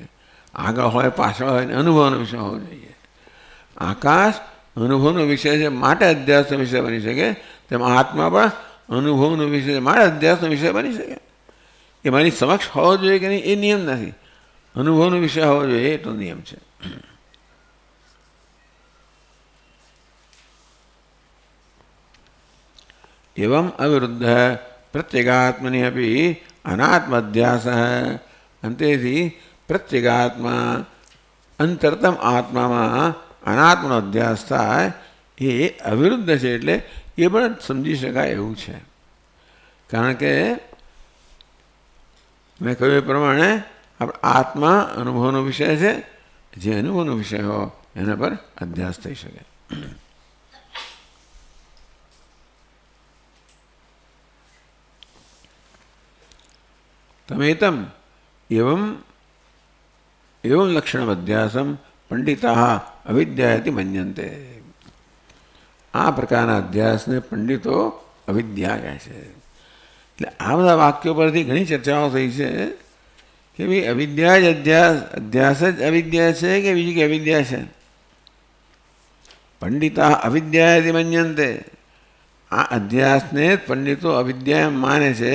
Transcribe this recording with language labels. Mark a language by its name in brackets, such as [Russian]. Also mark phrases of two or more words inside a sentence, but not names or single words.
[Gujarati] આગળ હોય પાછળ હોય ને અનુભવનો વિષય હોવો જોઈએ. આકાશ અનુભવનો વિષય છે માટે અધ્યાસનો વિષય બની શકે, તેમ આત્મા પણ અનુભવનો વિષય માટે અધ્યાસનો વિષય બની શકે. એ મારી સમક્ષ હોવો જોઈએ કે નહીં એ નિયમ નથી, અનુભવનો વિષય હોવો જોઈએ એ તો નિયમ છે. [Sanskrit] एवं अविरुद्ध प्रत्यगात्मनि अपि अनात्म अध्यास [Gujarati] अंतेથી પ્રત્યેગાત્મા અંતરતમ આત્મામાં અનાત્મનો અધ્યાસ થાય એ અવિરુદ્ધ છે. એટલે એ પણ સમજી શકાય એવું છે. કારણ કે મેં કહ્યું એ પ્રમાણે આત્મા અનુભવનો વિષય છે, જે અનુભવનો વિષય હો એના પર અધ્યાસ થઈ શકે. [Sanskrit] तमेतम एवं एवं लक्षण अध्यासम पंडिता अविद्याति मन्यन्ते. [Gujarati] આ પ્રકાર અધ્યાસ ને પંડિતો અવિદ્યા કહે છે. એટલે આ બધા વાક્યો પરથી ઘણી ચર્ચાઓ થઈ છે કે ભાઈ અવિદ્યા જ અધ્યાસ જ અવિદ્યા છે કે બીજી કે અવિદ્યા છે. [Sanskrit] પંડિતા અવિદ્યાતિ મન્યન્તે. [Gujarati] આ અધ્યાસને પંડિતો અવિદ્યા માને છે.